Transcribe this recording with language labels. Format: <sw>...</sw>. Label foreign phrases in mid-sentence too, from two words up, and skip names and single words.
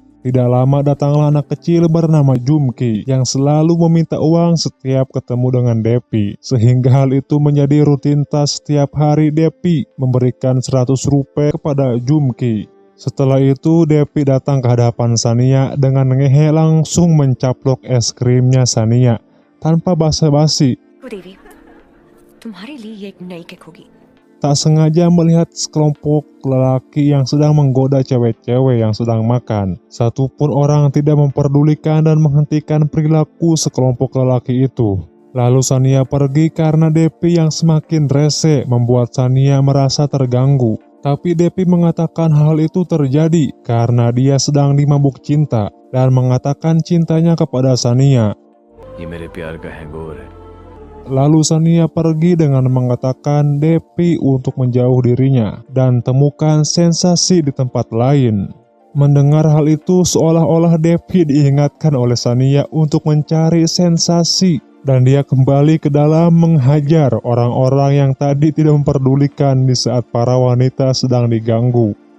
<id>Tidak lama datanglah anak kecil bernama Jumki yang selalu meminta uang setiap ketemu dengan Depi. Sehingga hal itu menjadi rutinitas setiap hari Depi memberikan 100 rupiah kepada Jumki. Setelah itu Depi datang ke hadapan Sania dengan ngehe langsung mencaplok es krimnya Sania tanpa basa-basi.</id> <hi>देवी तुम्हारे लिए ये एक नई किक होगी.</hi> <id>Tak sengaja melihat sekelompok lelaki yang sedang menggoda cewek-cewek yang sedang makan. Satupun orang tidak memperdulikan dan menghentikan perilaku sekelompok lelaki itu. Lalu Sania pergi karena Depi yang semakin rese membuat Sania merasa terganggu. Tapi Depi mengatakan hal itu terjadi karena dia sedang dimabuk cinta dan mengatakan cintanya kepada Sania.</id> <hi>ये मेरे प्यार का हैंगओवर है.</hi> <id>Lalu Sania pergi dengan mengatakan Depi untuk menjauh dirinya dan temukan sensasi di tempat lain. Mendengar hal itu seolah-olah Depi diingatkan oleh Sania untuk mencari sensasi dan dia kembali ke dalam menghajar orang-orang yang tadi tidak memperdulikan di saat para wanita sedang diganggu.</id>